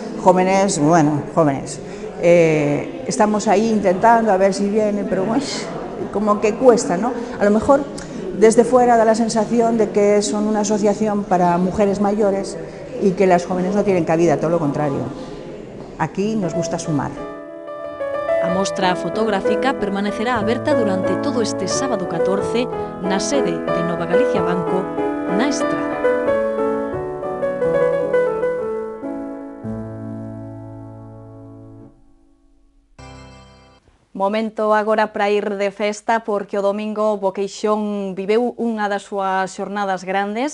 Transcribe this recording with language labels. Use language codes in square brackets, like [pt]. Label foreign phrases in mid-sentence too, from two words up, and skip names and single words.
[es] Estamos ahí intentando a ver si viene, pero bueno, como que cuesta, ¿no? A lo mejor desde fuera da la sensación de que son una asociación para mujeres mayores y que las jóvenes no tienen cabida, todo lo contrario. Aquí nos gusta sumar. [gl] A mostra fotográfica permanecerá aberta durante todo este sábado 14 na sede de Nova Galicia Banco, na Estrada. Momento agora para ir de festa, porque o domingo Boqueixón viveu unha das súas xornadas grandes.